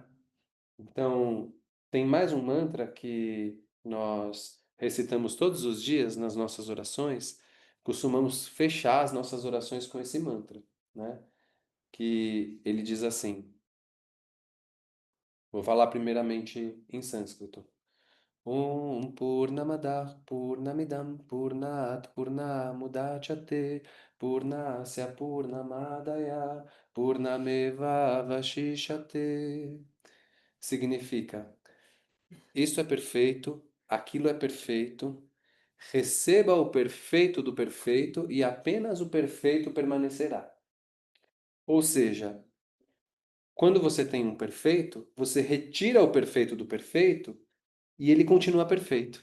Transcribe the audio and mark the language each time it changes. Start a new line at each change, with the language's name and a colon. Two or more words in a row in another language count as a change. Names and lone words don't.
Portuguese: Então, tem mais um mantra que nós recitamos todos os dias nas nossas orações. Costumamos fechar as nossas orações com esse mantra, né? Que ele diz assim. Vou falar primeiramente em sânscrito.
Sanskrit: Om Purnamadah Purnamidam Purnat Purnamudachyate Purnasya Purnamadaya Purnameva Vashishate.
Portuguese: Significa, isso é perfeito, aquilo é perfeito, receba o perfeito do perfeito e apenas o perfeito permanecerá. Ou seja, quando você tem um perfeito, você retira o perfeito do perfeito e ele continua perfeito.